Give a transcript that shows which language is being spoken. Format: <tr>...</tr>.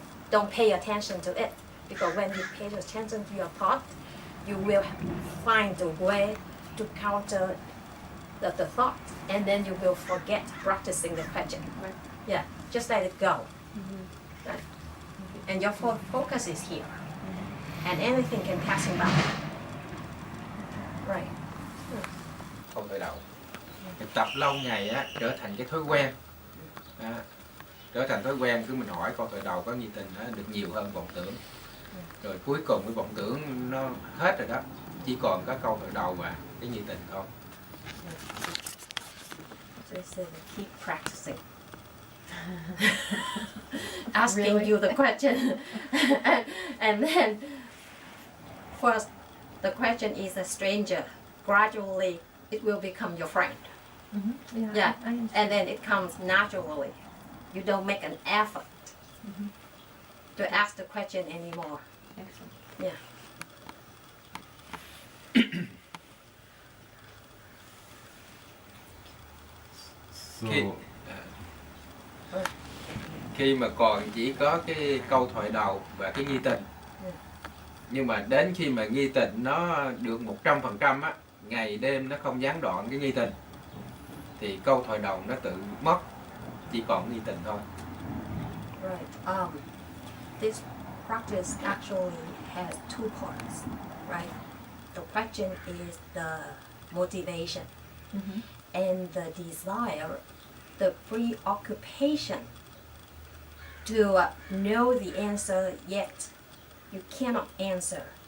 <en>Don't pay attention to it, because when you pay attention to your thought, you will find a way to counter the thought, and then you will forget practicing the question. Right. Yeah, just let it go. Right. And your focus is here, and anything can pass by. Right.</en> <vi>Câu khởi đầu. Tập lâu ngày á, trở thành cái thói quen. Đó. Trở thành thói quen, cứ mình hỏi câu khởi đầu có nghi tình đó, được nhiều hơn vọng tưởng. Rồi cuối cùng cái vọng tưởng nó hết rồi đó, chỉ còn có câu khởi đầu và cái nghi tình thôi.</vi> <en>So it says keep practicing. Asking you the question. and then first the question is a stranger. Gradually it will become your friend. Yeah. And then it comes naturally. You don't make an effort to ask the question anymore. Excellent. Yeah. So,</en> <vi>Khi mà còn chỉ có cái câu thoại đầu và cái nghi tình, nhưng mà đến khi mà nghi tình nó được 100% á, ngày đêm nó không gián đoạn cái nghi tình, thì câu thoại đầu nó tự mất, chỉ còn nghi tình thôi.</vi> <en>Right. This practice actually has two parts, right? The question is the motivation, and the desire, the preoccupation to know the answer yet you cannot answer.</en>